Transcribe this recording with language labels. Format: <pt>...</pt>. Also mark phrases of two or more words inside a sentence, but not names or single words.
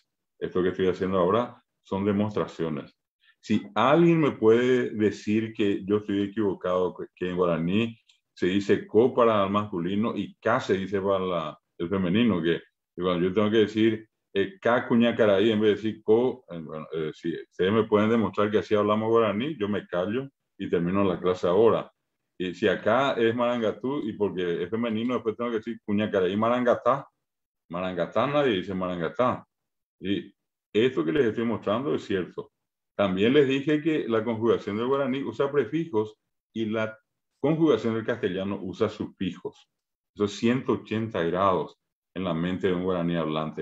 <es>Esto que estoy haciendo ahora son demostraciones. Si alguien me puede decir que yo estoy equivocado, que en guaraní se dice co para el masculino y ca se dice para el femenino, que bueno, yo tengo que decir</es> <gn>ca cuñacaraí</gn> <es>en vez de decir co, bueno, si ustedes me pueden demostrar que así hablamos guaraní, yo me callo y termino la clase ahora. Y si acá es marangatú y porque es femenino, después tengo que decir</es> <gn>cuñacaraí marangatá.</gn> <es>Marangatá nadie dice marangatá. Y esto que les estoy mostrando es cierto. También les dije que la conjugación del guaraní usa prefijos y la conjugación del castellano usa sufijos. Eso es 180 grados en la mente de un guaraní hablante.</es>